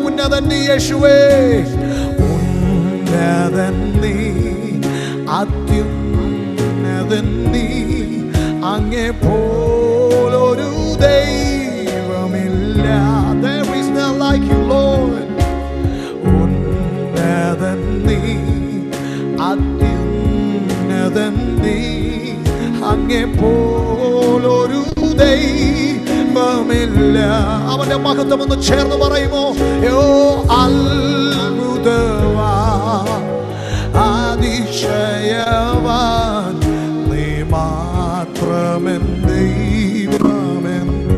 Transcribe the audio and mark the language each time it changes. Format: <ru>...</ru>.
<ml>ഉന്നതൻ നീ യേശുവേ, ഉന്നതൻ നീ, അത്യുന്നതൻ നീ, അങ്ങേ പോലൊരു ദൈവമില്ല.</ml> <en>There is none like you, Lord.</en> <ml>ഉന്നതൻ നീ, അത്യുന്നതൻ നീ, അങ്ങേ പോലൊരു ദൈവമില്ല. അവന്റെ മഹത്വം ഒന്ന് ചേർന്ന് പറയുമോ? യോ അത്ഭുതവാൻ, അതിശയവാൻ, നീ മാത്രമെൻ ദൈവമെൻ.</ml>